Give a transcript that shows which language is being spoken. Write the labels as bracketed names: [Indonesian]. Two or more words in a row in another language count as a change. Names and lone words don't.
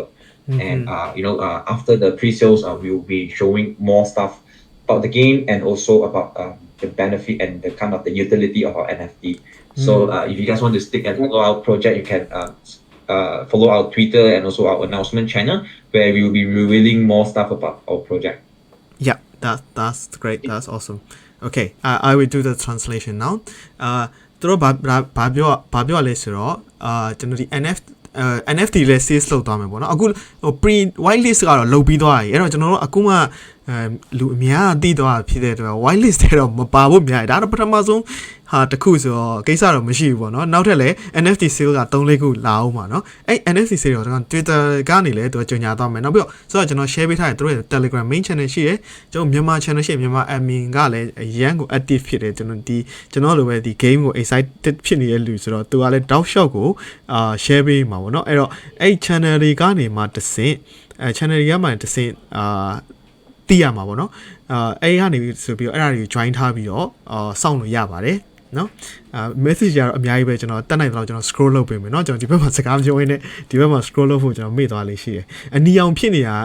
[English] And after the pre-sales, we will be showing more stuff about the game and also about the benefit and the kind of the utility of our NFT. So if you guys want to stick and follow our project, you can follow our Twitter and also our announcement channel, where we will be revealing more stuff about our project. Yeah, that's great. That's awesome. Okay, I will do the translation now. [Burmese] သူတို့ဘာပြောလဲဆိုတော့ကျွန်တော်ဒီ NFT လဲ sales လုပ်သွားမယ်ပေါ့နော်အခု [English] pre white list [Burmese] ကတော့လုပ်ပြီးသွားပြီအဲ့တော့ကျွန်တော်တို့အခုမှလူအများသိသွားဖြစ်တဲ့အတွက် [English] white list [Burmese] ထဲတော့မပါဖို့များတယ်ဒါတော့ပထမဆုံးဟာတခုဆိုတော့ကိစ္စတော့မရှိဘူးပေါ့နော်နောက်ထပ်လဲ [English] NFT sale [Burmese] က3-4ခုလာအောင်ပါနော်အဲ့ [English] NFT sale [Burmese] တော့ကျွန်တော် Twitter ကနေလဲသူကကြော်ညာသွားမယ်နောက်ပြီးတော့ဆိုတော့ကျွန်တော် share ပေးထားတယ်သူတို့ရဲ့ Telegram [English] main channel [Burmese] ရှိတယ်ကျွန်တော်မြန်မာ channel ရှိမြန်မာ admin ကလည်းရန်ကို active ဖြစ်တယ်ကျွန်တော်လိုပဲဒီ game ကို excited ဖြစ်နေတဲ့လူဆိုတော့သူကလည်း [English] doubt shot [Burmese] ကိုshare ပေးမှာပေါ့နော်အဲ့တော့အဲ့ channel တွေကနေမှတစ်ဆင့်channel တွေကမှတစ်ဆင့်သိရမှာပေါ့နော်အဲ့ကနေဆိုပြီးတော့အဲ့ဒါတွေကို join ထားပြီးတော့စောင့်လို့ ရပါတယ်နော် message ကတော့အများကြီးပဲကျွန်တော်တက်နိုင်တော့ကျွန်တော် scroll လုပ်ပေးမယ်เนาะကျွန်တော်ဒီဘက်မှာစကားပြောရင်းနဲ့ဒီဘက်မှာ scroll လုပ်ဖို့ကျွန်တော်မေ့သွားလေးရှိတယ်အနီအောင်ဖြစ်နေတာ